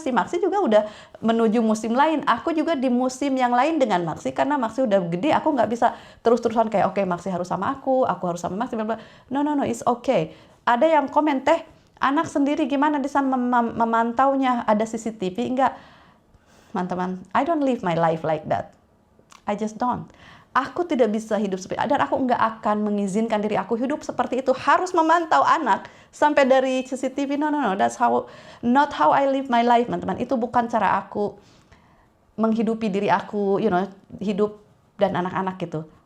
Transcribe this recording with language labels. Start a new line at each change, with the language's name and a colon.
Indonesian: Si Maxi juga udah menuju musim lain. Aku juga di musim yang lain dengan Maxi karena Maxi udah gede. Aku nggak bisa terus-terusan kayak oke, Maxi harus sama aku harus sama Maxi.
English: No, it's okay.
Indonesian: Ada yang komen, teh, anak sendiri gimana bisa memantaunya? Ada CCTV? Enggak.
English: Teman-teman, I don't live my life like that. I just don't.
Indonesian: Aku tidak bisa hidup seperti itu. Dan aku enggak akan mengizinkan diri aku hidup seperti itu. Harus memantau anak sampai dari CCTV. No.
English: That's not how I live my life,
Indonesian: teman-teman. Itu bukan cara aku menghidupi diri aku, hidup dan anak-anak gitu.